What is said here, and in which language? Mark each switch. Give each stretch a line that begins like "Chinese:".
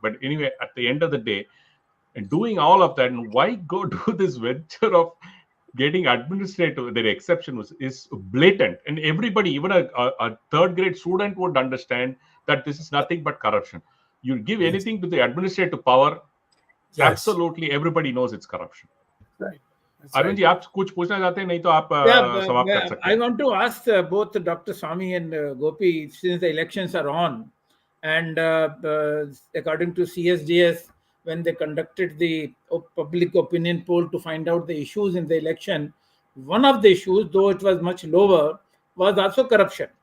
English: But anyway, at the end of the day, and doing all of that, and why go do this venture of getting administrative? Their exception is blatant, and everybody, even a third grade student, would understand that this is nothing but corruption. You give anything to the administrative power, absolutely everybody knows it's corruption. Right.
Hindi: Arun ji, आप कुछ पूछना चाहते हैं? नहीं तो आप समाप्त कर सकते हैं.
English: I want to ask both Dr. Swamy and Gopi, since the elections are on, and according to CSDS, when they conducted the public opinion poll to find out the issues in the election, one of the issues, though it was much lower, was also corruption.